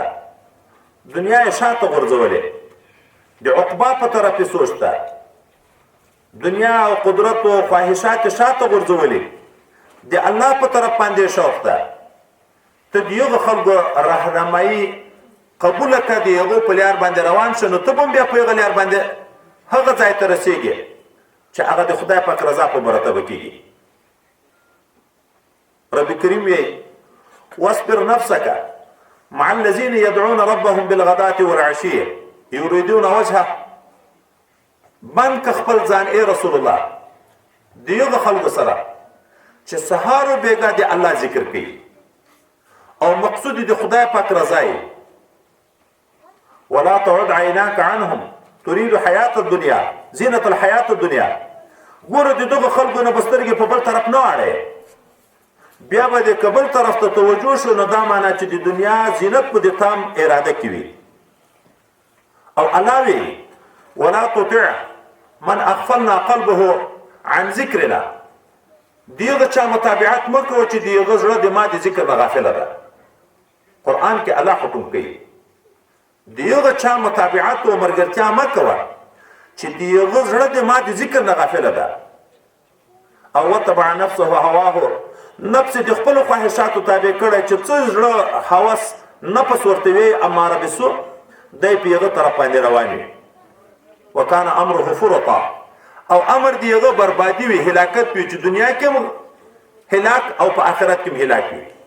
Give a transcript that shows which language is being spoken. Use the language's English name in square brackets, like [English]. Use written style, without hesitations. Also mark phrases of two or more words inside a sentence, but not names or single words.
[Pashto] دنیا یې شاته غورځولې، د عقبا په طرف یې سوچ ده، دنیا او قدرت او خواهشات شاته غورځولې، د الله په طرف باندې شوق ده. ته د یوه خلکو راهنمایي قبول کړه، د یوه په لار باندې روان شه، نو ته به هم بیا په هغه لار باندې هغه ځای ته رسېږي. چې هغه د خدای پاک رضا په مرتبه کېږي. [Arabic] رب کریم وی واصبر نفسك مع الذين يدعون ربهم بالغداة والعشية يريدون وجهه. [Pashto] بند که خپل ځان ای رسول الله دیغه خلکو سره چې سهار و بیګا د الله ذکر کوي او مقصود د خدای پاک رضا یې. [Arabic] ولا تعد عیناک عنهم تريد حیات الدنیا زینت الحیات الدنیا. [Pashto] ګوره د دغه خلکو نه بسترګې په بل طرف نه اړې، بیا به د کبل طرف ته توجه شو، نو دا معنا چې د دنیا زینت په د تام اراده کې وي. [Arabic] او الله وی ولا تطع من اغفلنا قلبه عن ذکرنا. [Pashto] دیغه چا متابعت مکو چې دیغه زړه د ما د ذکر نه غافله ده. قرآن کې الله حکم کوي دیغه چا متابعت او مرګرتیا مکو چې دیغه زړه د ما د ذکر نه غافله ده. او [Arabic] وتبع نفسه هواه، [Pashto] نفس د خپل خواهشاتو تابع کړی چې څه زړه هوس نفس ورته وي اماره بسو دی په یغه طرف باندې روان وي. [Arabic] وکانه امره فرطا، [Pashto] او امر دیغه بربادي وي، هلاکت وي، چې دنیا کې هلاک او په آخرت کې هلاک وي.